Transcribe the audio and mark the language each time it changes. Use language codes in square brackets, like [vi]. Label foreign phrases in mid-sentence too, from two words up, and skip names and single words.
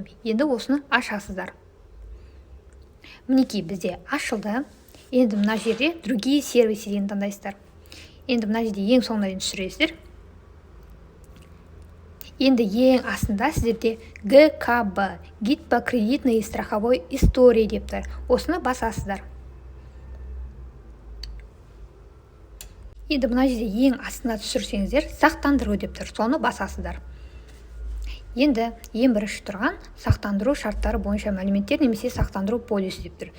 [kk] Енді осыны ашасыздар. Мінекей бізде ашылды. Енді мына жерде [ru] другие сервисы [kk] деген таңдайсыздар. Енді мына жерде ең соңына дейін түсіресіздер. Енді ең астында сіздерде ГКБ, [ru] гид по кредитной и страховой истории [kk] деп тұр. Осыны басасыздар. Енді мына жерде ең астына түсірсеңіздер, сақтандыру деп тұр. Соны басасыздар. Енді ең бірінші тұрған сақтандыру шарттары бойынша мәліметтер немесе сақтандыру полисі деп тұр.